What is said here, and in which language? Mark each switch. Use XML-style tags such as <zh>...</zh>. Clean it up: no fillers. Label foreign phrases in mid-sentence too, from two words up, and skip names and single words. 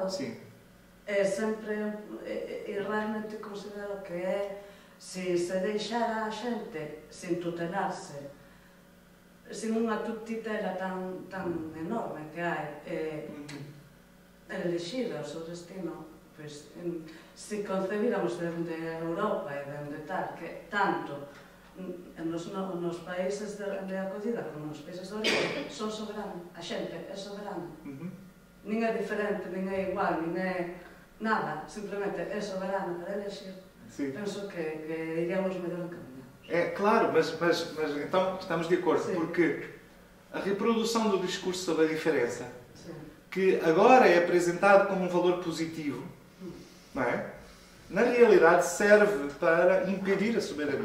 <gl>É sempre, e realmente considero que é, se deixara a xente sin tutelarse, sin unha tutela tan enorme que hai, elixir o seu destino, pois, se concebíramos dende Europa e dende tal, que tanto nos países de acogida como nos países de origen son soberanos, a xente é soberana. Nin é diferente, nin é igual, nin é nada, simplemente é soberana para elixir.</gl> <pt>Penso que iríamos melhor encaminhados. É claro, mas então estamos de acordo, porque a reprodução do discurso sobre a diferença, que agora é apresentado como um valor positivo, não é? Na realidade serve para impedir a soberania.</pt>